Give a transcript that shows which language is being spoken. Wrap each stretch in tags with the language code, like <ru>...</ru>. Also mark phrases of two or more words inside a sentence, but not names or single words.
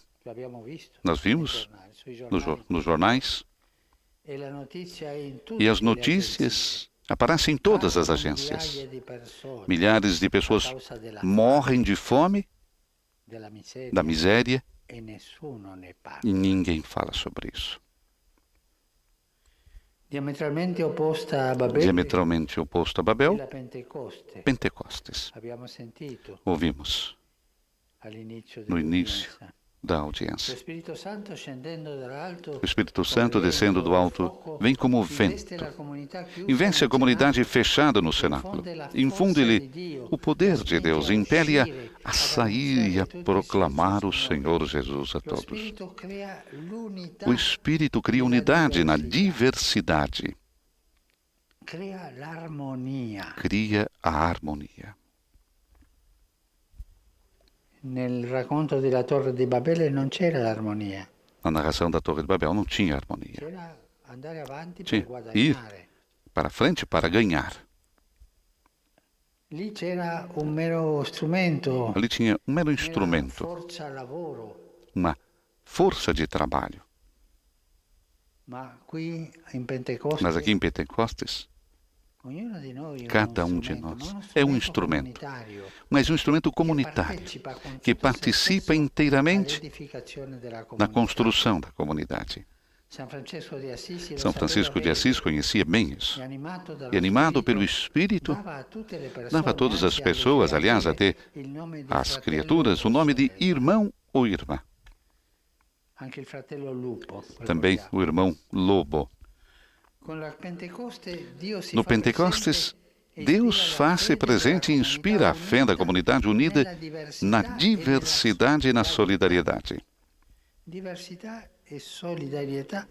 <pt>Nós vimos nos jornais, e as notícias aparecem em todas as agências. Milhares de pessoas morrem de fome, da miséria, e ninguém fala sobre isso. Diametralmente oposta a Babel, diametralmente oposto a Babel,</pt> <it>la Pentecoste.</it> <pt>Pentecostes.</pt> <it>Abbiamo sentito</it> <pt>Ouvimos</pt> <it>all'inizio</it> <pt>no início</pt> <it>dell'udienza.</it> <pt>da</pt> <it>Lo</it> <pt>audiência.</pt> <it>Spirito Santo scendendo dall'alto,</it> <pt>O Espírito Santo, descendo do alto, vem como</pt> <it>investe</it> <pt>vento.</pt> <it>la comunità chiusa</it> <pt>Investe a</pt> <it>nel</it> <pt>comunidade fechada no cenáculo. Infunde-lhe o poder de Deus. Impele-a a sair e a proclamar o Senhor Jesus a</pt> <it>Lo</it> <pt>todos.</pt> <it>Spirito crea l'unità,</it> <pt>O Espírito cria unidade na diversidade.</pt> <it>crea l'armonia.</it> <pt>Cria a harmonia.</pt> <it>Nel racconto della Torre di Babele non c'era l'armonia,</it> <pt>Na narração da Torre de Babel não tinha harmonia.</pt> <it>c'era andare avanti</it> <pt>Tinha</pt> <it>per</it> <pt>ir</pt> <it>guadagnare.</it> <pt>para frente para ganhar.</pt> <it>Lì c'era un mero strumento,</it> <pt>Ali tinha um mero</pt> <it>una</it> <pt>instrumento,</pt> <it>forza lavoro,</it> <pt>uma força de trabalho.</pt> <it>ma qui in Pentecoste</it> <pt>Mas aqui em Pentecostes,</pt> <it>ognuno di noi è</it> <pt>cada uno de</pt> <it>strumento,</it> <pt>nós</pt> <it>ma uno</it> <pt>é um</pt> <it>strumento</it> <pt>instrumento,</pt> <it>comunitario</it> <pt>mas um instrumento comunitário</pt> <it>partecipa con</it> <pt>que</pt> <it>tutto se</it> <pt>participa</pt> <it>stesso</it> <pt>inteiramente</pt> <it>all'edificazione della</it> <pt>na</pt> <it>comunità.</it> <pt>construção da comunidade. São Francisco de Assis, São Francisco de Assis conhecia bem isso. e E animado pelo Espírito, dava a todas as pessoas, aliás, até às criaturas, o nome de irmão ou irmã.</pt> <it>Anche il fratello Lupo.</it> <pt>Também o irmão Lobo. No Pentecostes, Deus faz-se presente e inspira a fé da comunidade unida na diversidade e na solidariedade. Diversidade e solidarietà.</pt>